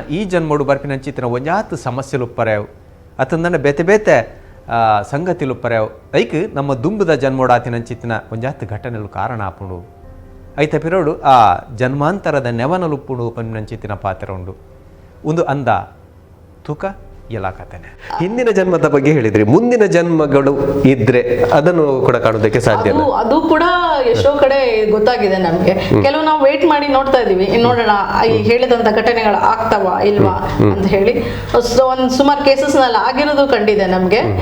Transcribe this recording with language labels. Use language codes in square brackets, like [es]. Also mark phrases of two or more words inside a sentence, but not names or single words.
[tcy] ಈ ಜನ್ಮೋಡು ಬರ್ಪಿನಂಚಿತ್ತಿನ ಒಂಜಾತು ಸಮಸ್ಯೆಲು ಉಪ್ಪರ್ಯಾವು ಅತಂದನ ಬೇತೆ ಬೇತೆ ಸಂಗತಿಲು ಉಪ್ಪರ್ಯಾವು ಐಕ್ ನಮ್ಮ ದುಂಬುದ ಜನ್ಮೋಡು ಆತಿನಂಚಿತ್ತಿನ ಒಂಜಾತು ಘಟನೆಲು ಕಾರಣ ಆಪುಂಡು ಐತ ಪಿರೋಡು ಆ ಜನ್ಮಾಂತರದ ನೆವನಲುಪ್ಪುಡು ಪನ್ನಿನಂಚಿತ್ತಿನ ಪಾತ್ರ ಉಂಡು ಒಂದು ಅಂದ ತೂಕ ಎಲ್ಲ ಕಥೆನೆ. [kn] ಹಿಂದಿನ ಜನ್ಮದ ಬಗ್ಗೆ ಹೇಳಿದ್ರಿ, ಮುಂದಿನ ಜನ್ಮಗಳು ಇದ್ರೆ ಅದನ್ನು ಕೂಡ ಕಾಣೋದಕ್ಕೆ ಸಾಧ್ಯ? ಅದು ಕೂಡ ಎಷ್ಟೋ ಕಡೆ ಗೊತ್ತಾಗಿದೆ ನಮ್ಗೆ. ಕೆಲವು ನಾವು ವೇಟ್ ಮಾಡಿ ನೋಡ್ತಾ ಇದೀವಿ, ನೋಡೋಣ ಈ ಹೇಳಿದಂತ ಘಟನೆಗಳು ಆಗ್ತಾವ ಇಲ್ವಾ ಅಂತ ಹೇಳಿ. ಒಂದ್ ಸುಮಾರು ಕೇಸಸ್ ನಲ್ಲಿ ಆಗಿರೋದು ಕಂಡಿದೆ ನಮ್ಗೆ.